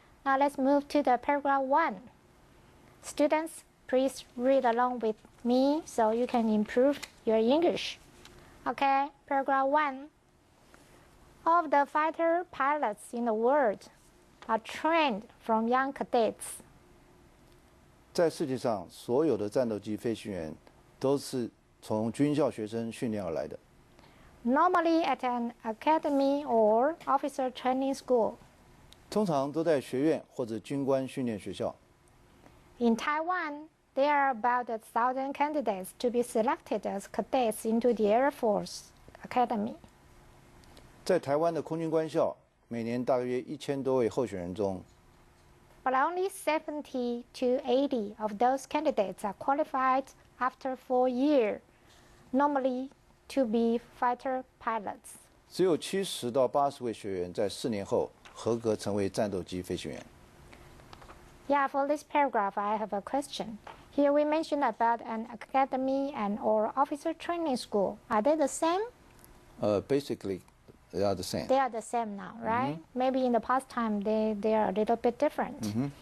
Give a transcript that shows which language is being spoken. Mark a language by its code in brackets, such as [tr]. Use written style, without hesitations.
[en] Now let's move to the paragraph 1. Students, please read along with me so you can improve your English. Okay, paragraph 1. All of the fighter pilots in the world are trained from young cadets. [zh] 在世界上，所有的战斗机飞行员都是从军校学生训练而来的。 [en] Normally at an academy or officer training school. [zh] 通常都在学院或者军官训练学校。 [en] In Taiwan, there are about 1,000 candidates to be selected as cadets into the Air Force Academy. [zh] 在台湾的空军官校，每年大约1000多位候选人中， [en] But only 70 to 80 of those candidates are qualified after 4 years, normally to be fighter pilots. [zh] 只有70到80位学员在4年后合格成为战斗机飞行员。 [en] Yeah, for this paragraph, I have a question. Here we mentioned about an academy and or officer training school. Are they the same? Basically, they are the same. They are the same now, right? Maybe in the past time they are a little bit different.